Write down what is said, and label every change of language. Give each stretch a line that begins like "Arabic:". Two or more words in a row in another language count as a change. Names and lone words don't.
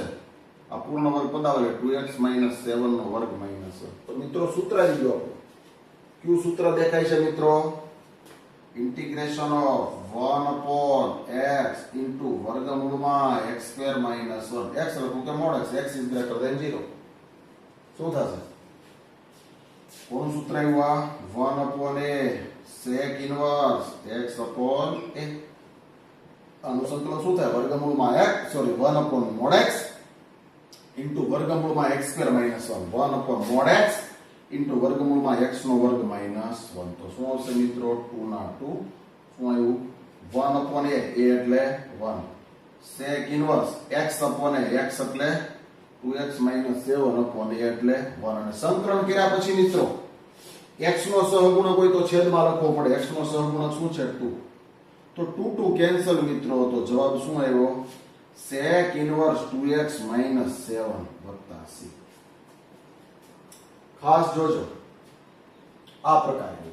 Gujarati: આ પૂર્ણ વર્ગ પદાવલી 2x 7 નો વર્ગ -1. તો મિત્રો સૂત્ર આવી ગયું આપણું. કયું સૂત્ર દેખાય છે મિત્રો?
English: integration of 1 upon x into વર્ગમૂળમાં x² -1. x
Gujarati: લખું કે
English: mod x is greater than 0.
Gujarati: શું થશે? કોનું સૂત્ર આવ્યું?
English: 1 upon a sec inverse x upon a.
Gujarati: આનું સંકલન શું થાય? વર્ગમૂળમાં
English: 1 upon mod x into
Gujarati: વર્ગમૂળમાં x² -1.
English: 1 upon mod x into
Gujarati: વર્ગમૂળમાં x નો વર્ગ -1. તો શું આવશે મિત્રો? 2 ના 2 શું આવ્યું? 1
English: upon a
Gujarati: એટલે 1
English: sec inverse x upon a
Gujarati: x એટલે 2x 7
English: upon a
Gujarati: એટલે 1. અને સંકલન કર્યા પછી મિત્રો x નો સહગુણક હોય તો છેદમાં લખવો પડે. x નો સહગુણક શું છે? 2. તો 2 કેન્સલ મિત્રો. તો જવાબ શું આવ્યો?
English: sec inverse
Gujarati: 2x 7 વત્તા c. ખાસ જોજો આ પ્રકારે.